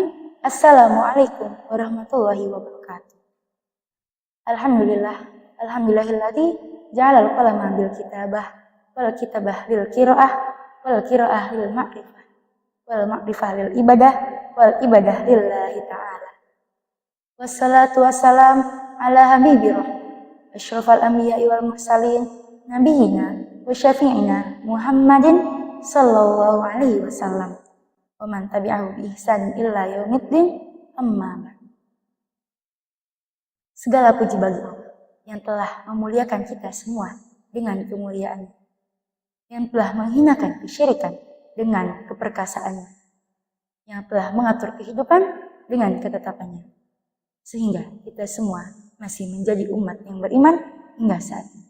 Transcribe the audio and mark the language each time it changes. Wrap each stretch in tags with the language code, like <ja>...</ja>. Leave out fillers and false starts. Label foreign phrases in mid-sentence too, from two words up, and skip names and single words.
<ar>السلام عليكم ورحمة الله وبركاته. الحمد لله الذي جعل القلم بالكتابة والكتابة للقراءة والقراءة للمعرفة والمعرفة للعبادة والعبادة لله تعالى. والصلاة والسلام على الحبيب أشرف الأنبياء والمرسلين نبينا وشفيعنا Muhammad صلى الله عليه وسلم ومن تبعه بإحسان إلى يوم الدين أما بعد.</ar> <id>Segala puji bagi Allah yang telah memuliakan kita semua dengan kemuliaannya, yang telah menghinakan kesyirikan dengan keperkasaannya, yang telah mengatur kehidupan dengan ketetapannya, sehingga kita semua masih menjadi umat yang beriman hingga saat ini.</id>